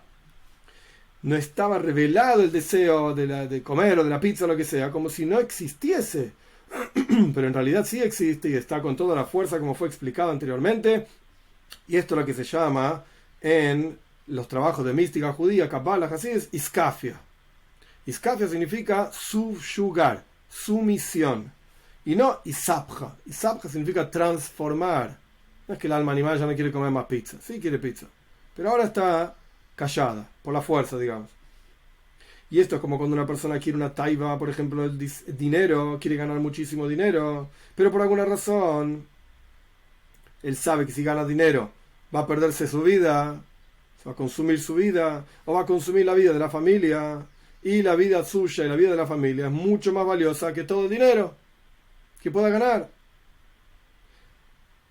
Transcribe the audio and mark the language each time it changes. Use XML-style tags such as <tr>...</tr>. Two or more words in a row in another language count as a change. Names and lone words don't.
<es>No estaba revelado el deseo de comer o de la pizza o lo que sea, como si no existiese. Pero en realidad sí existe y está con toda la fuerza como fue explicado anteriormente. Y esto es lo que se llama en los trabajos de mística judía, Kabbalah, Hasidus, iskafia. Iskafia significa subyugar, sumisión. Y no isabja. Isabja significa transformar. No es que el alma animal ya no quiere comer más pizza. Sí quiere pizza. Pero ahora está callada, por la fuerza, digamos. Y esto es como cuando una persona quiere una taiba, por ejemplo, el dinero, quiere ganar muchísimo dinero, pero por alguna razón él sabe que si gana dinero va a perderse su vida, va a consumir su vida, o va a consumir la vida de la familia, y la vida suya y la vida de la familia es mucho más valiosa que todo el dinero que pueda ganar.</es>